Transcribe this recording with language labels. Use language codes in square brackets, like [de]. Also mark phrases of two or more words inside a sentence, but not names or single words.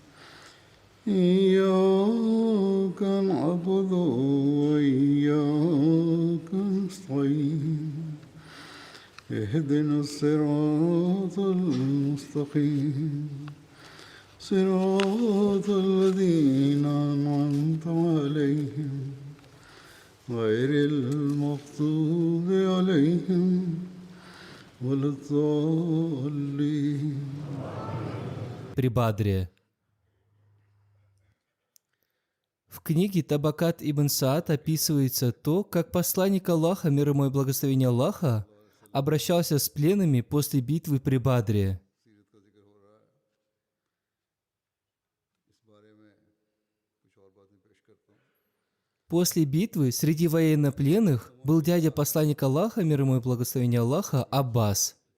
[ar] إياك نعبد وإياك نستعين اهدنا الصراط المستقيم صراط الذين أنعمت عليهم غير المغضوب عليهم ولا الضالين. [ru] Прибадрия. В книге Табакат ибн Саад описывается то, как посланник Аллаха, мир ему и благословение Аллаха, обращался с пленными после битвы при Бадре. После битвы среди военнопленных был дядя посланника Аллаха, мир ему и благословение Аллаха, Аббас.